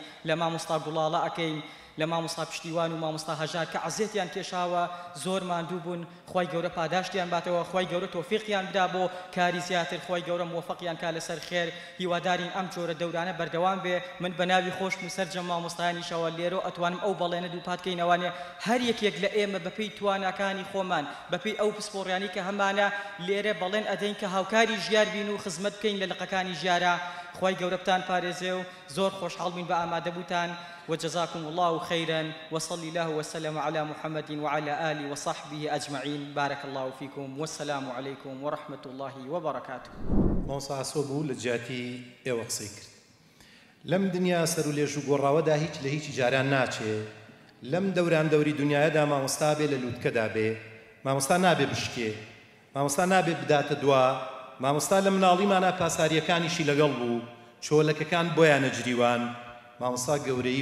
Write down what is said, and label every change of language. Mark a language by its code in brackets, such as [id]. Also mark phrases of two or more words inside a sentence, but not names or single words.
[ckb] لە مامۆستا گوڵاڵە ئەکەین لە مامۆستا پشتیوان و مامۆستا هەژار کە عزیەتیان کێشاوە زۆر ماندوو بوون خۆی گەورە پاداشتیان باتەوە خۆی گەورە تۆفیقیان بدا بۆ کاری زیاتر خۆی گەورە موفقیان کا لەسەر خێر هیوادارین ئەم جۆرە دەورانە بەردەوام بێ من بە ناوی خۆشم و سەرجەم مامۆستایانیشەوە لێرە ئەتوانم ئەو بەڵێنە دووپاتکەینەوانێ هەر یەکێک لە ئێمە بەپێی تواناکانی خۆمان بەپێی ئەو پسپۆڕیانی کە هەمانە لێرە بەڵێن ئەدەین کە هاوکاری ژیار بین و خزمەت بکەین لە لقەکانی ژیارە خی گەورەتان پارێزێ و زۆر خۆشحاڵ بووین بە ئامادەبووتان [ar] وجزاكم الله خيرا وصلى الله وسلم على محمد وعلى آله وصحبه أجمعين بارك الله فيكم والسلام عليكم ورحمة الله وبركاته [ckb] مۆسا سۆبوو لە جیاتی ئێوە قسەی کرد لەم دنیا سەر و لێژ و گۆڕاوەدا هیچ لە هیچ جاران ناچێ لەم دەوران دەوری دنیاەدا مامۆستا بێ لە لووتکەدا بێ مامۆستا نابێ بشکێ مامۆستا نابێ بداتە دوا مامۆستا لە مناڵیمانە پاساریەکانیشی لەگەڵ بوو چۆلەکەکان بۆیان نەجریوان مامۆستا گەورەی